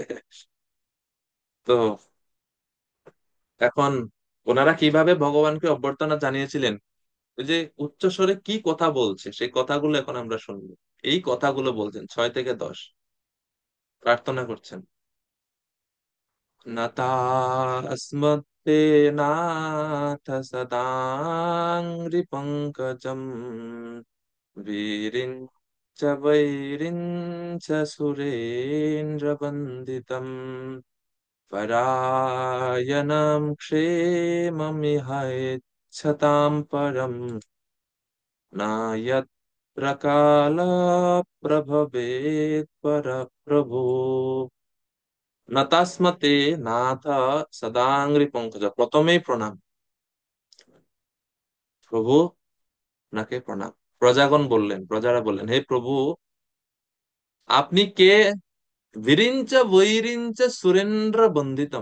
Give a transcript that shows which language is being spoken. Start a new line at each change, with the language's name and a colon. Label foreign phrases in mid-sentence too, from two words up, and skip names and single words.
Bangla: তো এখন ওনারা কিভাবে ভগবানকে অভ্যর্থনা জানিয়েছিলেন, ওই যে উচ্চ স্বরে কি কথা বলছে সেই কথাগুলো এখন আমরা শুনবো। এই কথাগুলো বলছেন 6 থেকে 10, প্রার্থনা করছেন।
Sanskrit: নতাস্মতে নাথ সদাঙ্গ্রি পঙ্কজম वीरिञ्च वैरिञ्च सुरेन्द्रवन्दितम् परायणं क्षेममिहैच्छतां परम् नायत्र कालप्रभवेत् परप्रभो নতাস্মতে নাথ সদাঙ্গ্রি পঙ্কজ।
Bangla: প্রথমেই প্রণাম প্রভু, নাকে প্রণাম। প্রজাগণ বললেন, প্রজারা বললেন, হে প্রভু, আপনি কে?
Sanskrit: বিরিঞ্চ বৈরিঞ্চ সুরেন্দ্র বন্দিতম।